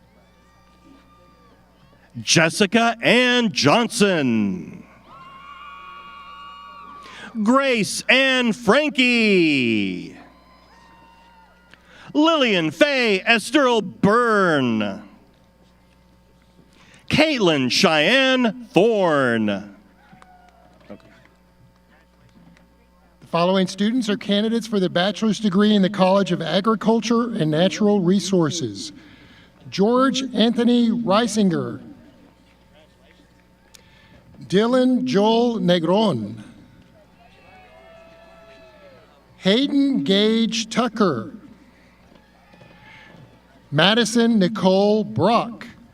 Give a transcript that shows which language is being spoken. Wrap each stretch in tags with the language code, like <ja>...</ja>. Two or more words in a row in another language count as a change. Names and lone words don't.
<en>Jessica Ann Johnson. Grace Ann Frankie. Lillian Faye Esterl Byrne. Caitlin Cheyenne Thorne. The following students are candidates for the bachelor's degree in the College of Agriculture and Natural Resources. George Anthony Reisinger. Dylan Joel Negron. Hayden Gage Tucker. Madison Nicole Brock.</en>